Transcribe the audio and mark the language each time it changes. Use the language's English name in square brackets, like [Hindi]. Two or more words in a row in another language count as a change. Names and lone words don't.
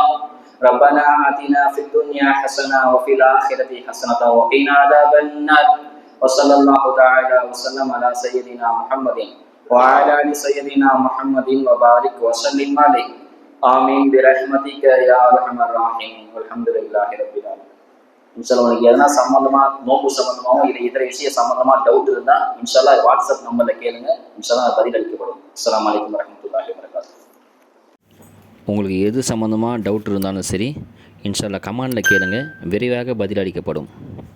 [Arabic] ربنا آتنا في الدنيا حسنة وفي الآخرة حسنة وقنا عذاب النار. وصلى الله تعالى وسلم على سيدنا محمد وعلى آل سيدنا محمد وبارك وسلم عليه. آمين برحمتك يا أرحم الراحمين. والحمد لله رب العالمين. إن شاء الله [Tamil] உங்களுக்கு எதனா சம்பந்தமா, நோம்பு சம்பந்தமாகவும் இல்லை இதர விஷய சம்பந்தமா டவுட் இருந்தா [Arabic] إن شاء الله [Tamil] வாட்ஸ்அப் நம்பர்ல கேளுங்க. [Arabic] إن شاء الله [Tamil] பதில் அளிக்கப்படும். [Arabic] السلام عليكم ورحمة الله وبركاته. [Tamil] உங்களுக்கு எது சம்மந்தமாக டவுட் இருந்தாலும் சரி, [Arabic] إن شاء الله [Tamil] கமெண்டில் கேளுங்க, விரைவாக பதிலளிக்கப்படும்.